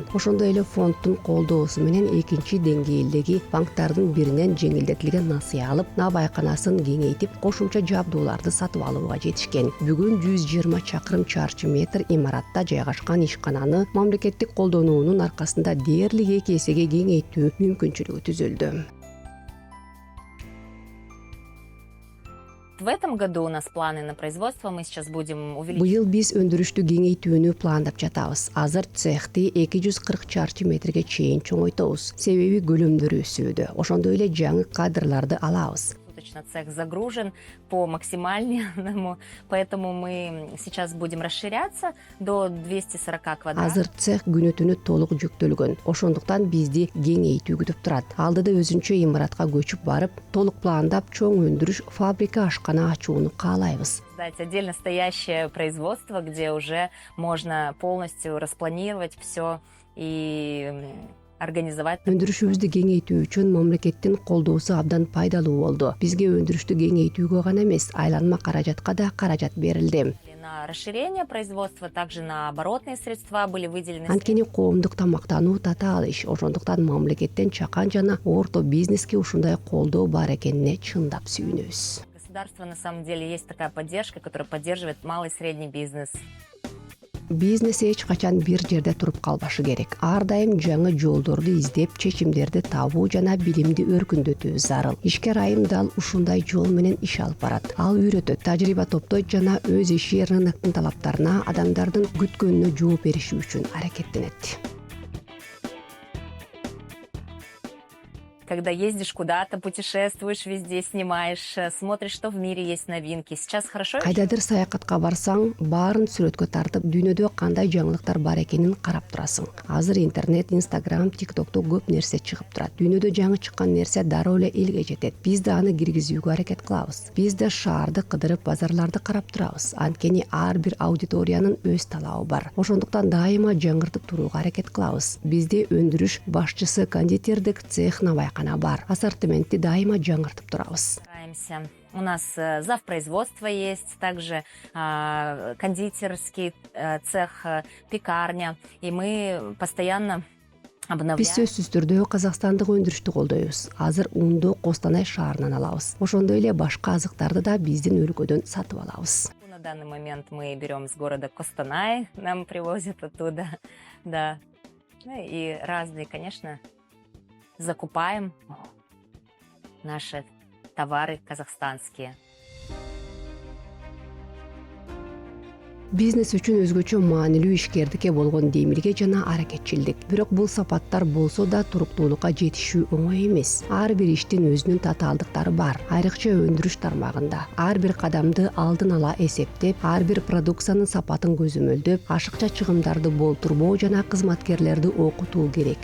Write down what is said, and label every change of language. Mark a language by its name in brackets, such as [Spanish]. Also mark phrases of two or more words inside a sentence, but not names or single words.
[Kyrgyz] Ошондой эле фонддун колдоосу менен 2 деңгээлдеги банктардын биринен жеңилдетилген насыя алып, набайканасын кеңейтип, кошумча жабдууларды сатып алууга жетишкен. Бүгүн 120 чакырым чарчы метр имаратта жайгашкан ишкананы мамлекеттик колдонуунун аркасында дээрлик 2 эсеге кеңейтүү мүмкүнчүлүгү түзүлдү. [Russian] В этом году у нас планы на производство. Мы сейчас будем увеличивать. [Kyrgyz] Быйыл биз өндүрүштү кеңейтүүнү пландап жатабыз. Азыр цехти 240 чарчы метрге чейин чоңойтобуз. Себеби көлөмдөр өсүүдө. Ошондой эле жаңы кадрларды алабыз. [Russian] Цех загружен по максимальному, поэтому мы сейчас будем расширяться до 240 квадратов. [Kyrgyz] Азыр цех күнү-түнү толук жүктөлгөн. Ошондуктан бизди кеңейтүү күтүп турат. Алдыда өзүнчө имаратка көчүп барып, толук пландап чоң өндүрүш фабрика ашкана ачууну каалайбыз. [Russian] Создать отдельно стоящее производство, где уже можно полностью распланировать все и организовать. [Kyrgyz] Өндүрүшүбүздү кеңейтүү үчүн мамлекеттин колдоосу абдан пайдалуу болду. Бизге өндүрүштү кеңейтүүгө гана эмес, айланма каражатка да каражат берилди. [Russian] на расширение производства, также на оборотные средства были выделены. [Kyrgyz] Анткени коомдук тамактануу татаал иш, ошондуктан мамлекеттен чакан жана орто бизнеске ушундай колдоо бар экенине чындап сүйүнөбүз. [Russian] Государство на самом деле есть такая поддержка, которая поддерживает малый и средний бизнес. [Kyrgyz] Бизнес эч качан бир жерде туруп калбашы керек. Ар дайым жаңы жолдорду издеп, чечимдерди табуу жана билимди өркүндөтүү зарыл. Ишкер айым дал ушундай жол менен иш алып барат. Ал үйрөтөт, тажрыйба топтойт жана өз иши рыноктун талаптарына, адамдардын күткөнүнө жооп бериши үчүн аракеттенет. [Russian] Когда ездишь куда-то, путешествуешь, везде снимаешь, смотришь, что в мире есть новинки. Сейчас хорошо? [Kyrgyz] Кайдадыр саякатка барсаң, баарын сүрөткө тартып, дүйнөдө кандай жаңылыктар бар экенин карап турасың. Азыр интернет, Instagram, TikTokто көп нерсе чыгып турат. Дүйнөдө жаңы чыккан нерсе дароо эле элге жетет. Биз да аны киргизүүгө аракет кылабыз. Биз да шаарды кыдырып, базарларды карап турабыз. Анткени ар бир аудиториянын өз талабы бар. Ошондуктан дайыма жаңыртып турууга аракет кылабыз. Бизде өндүрүш башчысы, кондитердик цех, навайкана бар. Ассортиментти дайыма жаңыртып турабыз. [Russian] Стараемся. У нас зав. Производства есть, также кондитерский цех, пекарня. И мы постоянно обновляем. [Kyrgyz] Биз сөзсүз түрдө казакстандык өндүрүштү колдойбуз. Азыр унду Костанай шаарынан алабыз. Ошондой эле башка азыктарды да биздин өлкөдөн сатып алабыз. [Russian] На данный момент мы берем с города Костанай, нам привозят оттуда, да. Ну и разные, конечно, закупаем наши товары казахстанские. [Kyrgyz] Бизнес үчүн өзгөчө маанилүү ишкердикке болгон демилге жана аракетчилдик. Бирок бул сапаттар болсо да туруктуулукка жетишүү оңой эмес. Ар бир иштин өзүнүн татаалдыктары бар. Айрыкча өндүрүш тармагында ар бир кадамды алдын ала эсептеп, ар бир продукциянын сапатын көзөмөлдөп, ашыкча чыгымдарды болтурбоо жана кызматкерлерди окутуу керек.